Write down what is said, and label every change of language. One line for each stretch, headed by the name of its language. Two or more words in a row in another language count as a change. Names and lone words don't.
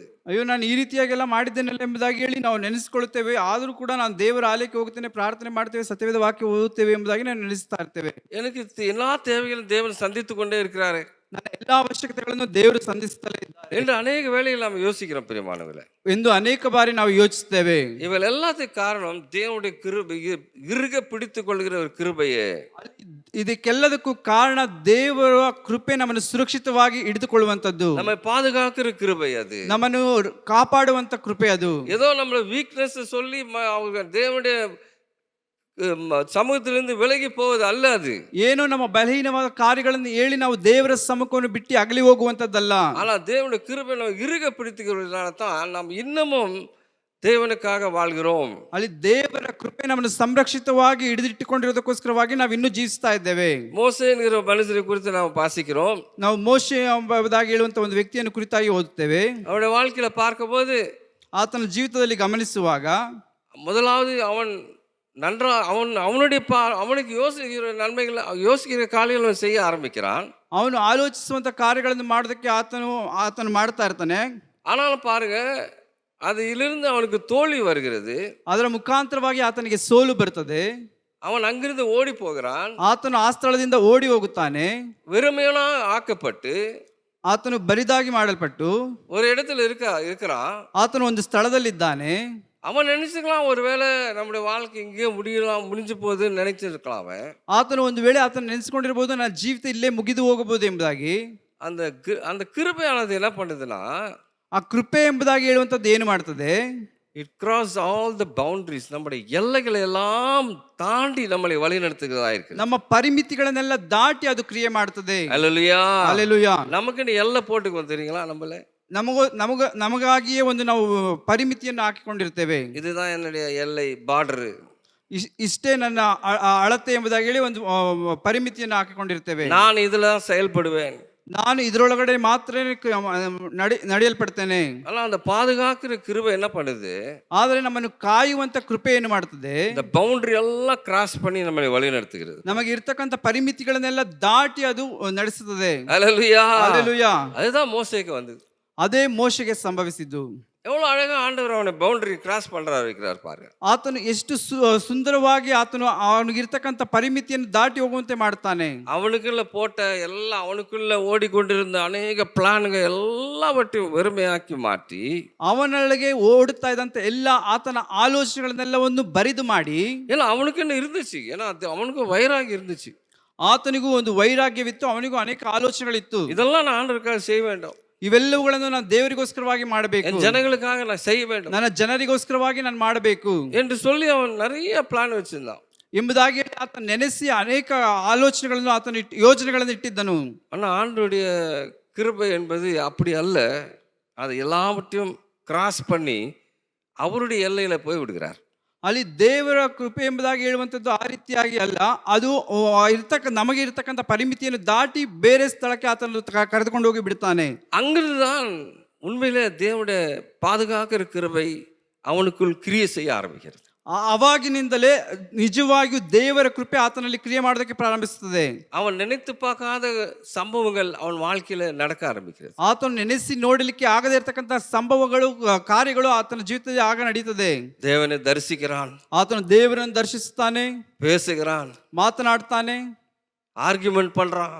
Kannada: ಅಯ್ಯೋ, ನಾನು ಈ ರೀತಿಯಾಗೆಲ್ಲ ಮಾಡಿದ್ದೇನಲ್ಲ ಎಂಬುದಾಗಿ ಹೇಳಿ ನಾವು ನೆನೆಸ್ಕೊಳ್ತೇವೆ. ಆದರೂ ಕೂಡ ನಾನು ದೇವರ ಆಲಯಕ್ಕೆ ಹೋಗ್ತೇನೆ, ಪ್ರಾರ್ಥನೆ ಮಾಡ್ತೇವೆ, ಸತ್ಯವೇದ ವಾಕ್ಯ ಓದುತ್ತೇವೆ ಎಂಬುದಾಗಿ ನಾವು ನೆನೆಸ್ತಾ ಇರ್ತೇವೆ.
Tamil: எனக்கு எல்லா தேவைகளும் தேவன் சந்தித்து கொண்டே இருக்கிறாரு,
Kannada: ನನ್ನ ಎಲ್ಲಾ ಅವಶ್ಯಕತೆಗಳನ್ನು ದೇವರು ಸಂಧಿಸುತ್ತಲೇ ಇದ್ದಾರೆ
Tamil: என்று அநேக வேளைகள் நாம் யோசிக்கிறோம். பிரியமானவர்களே,
Kannada: ಎಂದು ಅನೇಕ ಬಾರಿ ನಾವು ಯೋಚಿಸುತ್ತೇವೆ.
Tamil: இவள் எல்லாத்துக்கு காரணம் தேவனுடைய கிருபை, இறுக பிடித்துக் கொள்கிற ஒரு கிருபையே.
Kannada: ಇದಕ್ಕೆಲ್ಲದಕ್ಕೂ ಕಾರಣ ದೇವರ ಕೃಪೆ ನಮ್ಮನ್ನು ಸುರಕ್ಷಿತವಾಗಿ ಹಿಡಿದುಕೊಳ್ಳುವಂತದ್ದು,
Tamil: நம்மை பாதுகாக்கிற கிருபை, அது
Kannada: ನಮ್ಮನ್ನು ಕಾಪಾಡುವಂತ ಕೃಪೆ. ಅದು
Tamil: ஏதோ நம்மள வீக்னஸ் சொல்லி அவங்க தேவனுடைய சமூகத்திலிருந்து விலகி போவது அல்ல. அது
Kannada: ಏನೋ ನಮ್ಮ ಬಲಹೀನವಾದ ಕಾರ್ಯಗಳನ್ನು ಹೇಳಿ ನಾವು ದೇವರ ಸಮ್ಮುಖವನ್ನು ಬಿಟ್ಟು ಅಗಲಿ ಹೋಗುವಂತದ್ದಲ್ಲ.
Tamil: ஆனா தேவனுடைய கிருபை நம்ம இறுக பிடித்துக்கிறதுனால தான் நாம் இன்னமும் தேவனுக்காக வாழ்கிறோம்.
Kannada: ಅಲ್ಲಿ ದೇವರ ಕೃಪೆ ನಮ್ಮನ್ನು ಸಂರಕ್ಷಿತವಾಗಿ ಹಿಡಿದಿಟ್ಟುಕೊಂಡಿರೋದಕ್ಕೋಸ್ಕರವಾಗಿ ನಾವು ಇನ್ನೂ ಜೀವಿಸ್ತಾ ಇದ್ದೇವೆ.
Tamil: மோசே என்கிற மனுஷரை குறித்து நாம் வாசிக்கிறோம்.
Kannada: ನಾವು ಮೋಶೆ ಎಂಬುದಾಗಿ ಹೇಳುವಂತ ಒಂದು ವ್ಯಕ್ತಿಯನ್ನು ಕುರಿತಾಗಿ ಓದುತ್ತೇವೆ.
Tamil: அவனுடைய வாழ்க்கையில பார்க்கும்போது,
Kannada: ಆತನ ಜೀವಿತದಲ್ಲಿ ಗಮನಿಸುವಾಗ,
Tamil: முதலாவது அவனுக்கு யோசிக்கிற நன்மைகள், யோசிக்கிற காரியಗಳನ್ನು செய்ய ஆரம்பிக்கிறான்.
Kannada: ಅವನು ಆಲೋಚಿಸುವಂತ ಕಾರ್ಯಗಳನ್ನು ಮಾಡೋದಕ್ಕೆ ಆತನು ಮಾಡ್ತಾ ಇರ್ತಾನೆ.
Tamil: ஆனாலும் பாருங்க, அதிலிருந்து அவனுக்கு தோல்வி வருகிறது.
Kannada: ಅದರ ಮುಖಾಂತರವಾಗಿ ಆತನಿಗೆ ಸೋಲು ಬರ್ತದೆ.
Tamil: அவன் அங்கிருந்து ஓடி போகிறான்.
Kannada: ಆತನು ಆ ಸ್ಥಳದಿಂದ ಓಡಿ ಹೋಗುತ್ತಾನೆ.
Tamil: வெறுமையான ஆக்கப்பட்டு,
Kannada: ಆತನು ಬರಿದಾಗಿ ಮಾಡಲ್ಪಟ್ಟು
Tamil: ஒரு இடத்துல இருக்கிறான்.
Kannada: ಆತನು ಒಂದು ಸ್ಥಳದಲ್ಲಿದ್ದಾನೆ.
Tamil: அவன் நினைச்சுக்கலாம், ஒருவேளை நம்முடைய வாழ்க்கை இங்கேயே முடிஞ்சு போகுதுன்னு நினைச்சிருக்கலாம் அவன்.
Kannada: ಆತನು ಒಂದು ವೇಳೆ ಆತನು ನೆನೆಸ್ಕೊಂಡಿರ್ಬೋದು, ನನ್ನ ಜೀವಿತ ಇಲ್ಲೇ ಮುಗಿದು ಹೋಗಬಹುದು ಎಂಬುದಾಗಿ.
Tamil: அந்த கிருபையானது என்ன பண்ணுதுன்னா,
Kannada: ಆ ಕೃಪೆ ಎಂಬುದಾಗಿ ಹೇಳುವಂಥದ್ದು ಏನು ಮಾಡ್ತದೆ,
English: It cross all the boundaries.
Tamil: நம்முடைய எல்லைகளை எல்லாம் தாண்டி நம்மளை வழிநடத்துகிறதா இருக்கு.
Kannada: ನಮ್ಮ ಪರಿಮಿತಿಗಳನ್ನೆಲ್ಲ ದಾಟಿ ಅದು ಕ್ರಿಯೆ ಮಾಡ್ತದೆ.
Tamil: அல்லேலூயா.
Kannada: ಹಲ್ಲೆಲೂಯಾ.
Tamil: நமக்குன்னு எல்லை போட்டுக்குவோம் தெரியுங்களா? நம்மள
Kannada: ನಮಗಾಗಿಯೇ ಒಂದು ನಾವು ಪರಿಮಿತಿಯನ್ನು ಹಾಕಿಕೊಂಡಿರ್ತೇವೆ.
Tamil: இதுதான் என்னுடைய எல்லை, பார்டರ್.
Kannada: ಇಷ್ಟೇ ನನ್ನ ಅಳತೆ ಎಂಬುದಾಗಿ ಹೇಳಿ ಒಂದು ಪರಿಮಿತಿಯನ್ನು ಹಾಕಿಕೊಂಡಿರ್ತೇವೆ.
Tamil: நான் இதுல செயல்படுவேன்.
Kannada: ನಾನು ಇದರೊಳಗಡೆ ಮಾತ್ರ ನಡೆಯಲ್ಪಡ್ತೇನೆ.
Tamil: ஆனா அந்த பாதுகாக்கிற கிருபை என்ன பண்ணுது?
Kannada: ಆದರೆ ನಮ್ಮನ್ನು ಕಾಯುವಂತ ಕೃಪೆ ಏನು ಮಾಡ್ತದೆ?
Tamil: இந்த பவுண்டரி எல்லாம் கிராஸ் பண்ணி நம்மளை வழி நடத்துகிறது.
Kannada: ನಮಗೆ ಇರ್ತಕ್ಕಂಥ ಪರಿಮಿತಿಗಳನ್ನೆಲ್ಲ ದಾಟಿ ಅದು ನಡೆಸುತ್ತದೆ.
Tamil: அல்லேலூயா.
Kannada: ಹಲ್ಲೆಲೂಯಾ.
Tamil: அதுதான் மோசேக்கு வந்தது.
Kannada: ಅದೇ ಮೋಶೆಗೆ ಸಂಭವಿಸಿದ್ದು.
Tamil: எவ்வளவு அழகா ஆண்டவர் அவனை
English: boundary cross
Tamil: பண்றாரு இருக்கிறார் பாருங்க.
Kannada: ಆತನು ಎಷ್ಟು ಸುಂದರವಾಗಿ ಆತನು ಅವನಿಗಿರ್ತಕ್ಕಂಥ ಪರಿಮಿತಿಯನ್ನು ದಾಟಿ ಹೋಗುವಂತೆ ಮಾಡ್ತಾನೆ.
Tamil: அவனுக்குள்ள போட்ட எல்லாம், அவனுக்குள்ள ஓடிக்கொண்டிருந்த அநேக பிளான்கள் எல்லாவற்றையும் வெறுமையாக்கி மாற்றி,
Kannada: ಅವನೊಳಗೆ ಓಡುತ್ತಾ ಇದ್ದಂತ ಎಲ್ಲ ಆತನ ಆಲೋಚನೆಗಳನ್ನೆಲ್ಲವನ್ನು ಬರಿದು ಮಾಡಿ,
Tamil: ஏன்னா அவனுக்குன்னு இருந்துச்சு, ஏன்னா அது அவனுக்கும் வைராகி இருந்துச்சு.
Kannada: ಆತನಿಗೂ ಒಂದು ವೈರಾಗ್ಯವಿತ್ತು, ಅವನಿಗೂ ಅನೇಕ ಆಲೋಚನೆಗಳಿತ್ತು.
Tamil: இதெல்லாம் நான் ஆண்டவருக்காக செய்ய வேண்டும்,
Kannada: ಇವೆಲ್ಲವುಗಳನ್ನು ನಾನು ದೇವರಿಗೋಸ್ಕರವಾಗಿ ಮಾಡಬೇಕು,
Tamil: என் ஜனங்களுக்காக நான் செய்ய வேண்டும்,
Kannada: ನನ್ನ ಜನರಿಗೋಸ್ಕರವಾಗಿ ನಾನು ಮಾಡಬೇಕು
Tamil: என்று சொல்லி அவன் நிறைய பிளான் வச்சிருந்தான்.
Kannada: ಎಂಬುದಾಗಿ ಆತ ನೆನೆಸಿ ಅನೇಕ ಆಲೋಚನೆಗಳನ್ನು ಆತನ ಯೋಜನೆಗಳನ್ನು ಇಟ್ಟಿದ್ದನು.
Tamil: ஆனால் ஆண்டவருடைய கிருபை என்பது அப்படி அல்ல. அதை எல்லாவற்றையும் கிராஸ் பண்ணி அவருடைய எல்லையில போய் விடுகிறார்.
Kannada: ಅಲ್ಲಿ ದೇವರ ಕೃಪೆ ಎಂಬುದಾಗಿ ಹೇಳುವಂಥದ್ದು ಆ ರೀತಿಯಾಗಿ ಅಲ್ಲ, ಅದು ನಮಗೆ ಇರತಕ್ಕಂಥ ಪರಿಮಿತಿಯನ್ನು ದಾಟಿ ಬೇರೆ ಸ್ಥಳಕ್ಕೆ ಆತನು ಕರೆದುಕೊಂಡು ಹೋಗಿ ಬಿಡ್ತಾನೆ.
Tamil: அங்கிருந்துதான் உண்மையிலே தேவனுடைய பாதுகாக்கிற கிருபை அவனுக்குள் கிரியை செய்ய ஆரம்பிக்கிறது.
Kannada: ಅವಾಗಿನಿಂದಲೇ ನಿಜವಾಗಿಯೂ ದೇವರ ಕೃಪೆ ಆತನಲ್ಲಿ ಕ್ರಿಯೆ ಮಾಡೋದಕ್ಕೆ ಪ್ರಾರಂಭಿಸುತ್ತದೆ.
Tamil: அவன் நினைத்து பார்க்காத சம்பவங்கள் அவன் வாழ்க்கையில நடக்க ஆரம்பிக்கிறது.
Kannada: ಆತನು ನೆನೆಸಿ ನೋಡಲಿಕ್ಕೆ ಆಗದೇ ಇರತಕ್ಕಂಥ ಸಂಭವಗಳು, ಕಾರ್ಯಗಳು ಆತನ ಜೀವಿತದಲ್ಲಿ ಆಗ ನಡೀತದೆ.
Tamil: தேவனை தரிசிக்கிறான்,
Kannada: ಆತನು ದೇವರನ್ನು ದರ್ಶಿಸುತ್ತಾನೆ,
Tamil: பேசுகிறான்,
Kannada: ಮಾತನಾಡ್ತಾನೆ,
Tamil: ஆர்கியூமெண்ட் பண்றான்,